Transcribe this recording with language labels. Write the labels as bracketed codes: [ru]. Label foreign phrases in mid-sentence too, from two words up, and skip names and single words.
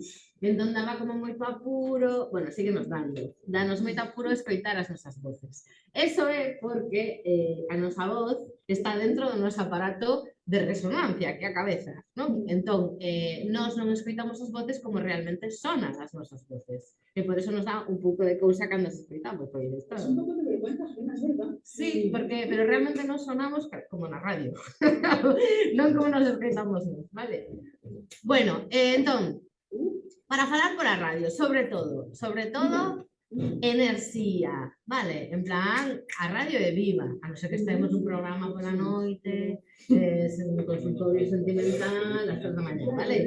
[gl] E entón daba como moito apuro, bueno, síguenos dando, danos moito apuro escoitar as nosas voces. Eso é porque a nosa voz está dentro do noso aparato de resonancia, que é a cabeza, non? Entón, nós non escoitamos as voces como realmente sonan as nosas voces. E por eso nos dá un pouco de cousa cando as escoitamos, pois [es] Es un poco de vergüenza ajena, es verdad. [gl] sí, porque, pero realmente non sonamos como na radio, non como nos escoitamos nós, vale? Bueno, entón, para falar por a radio, sobre todo, enerxía, vale? En plan, a radio é viva, a non ser que estemos un programa pola noite, un consultorio sentimental, ás 3 da mañá, vale?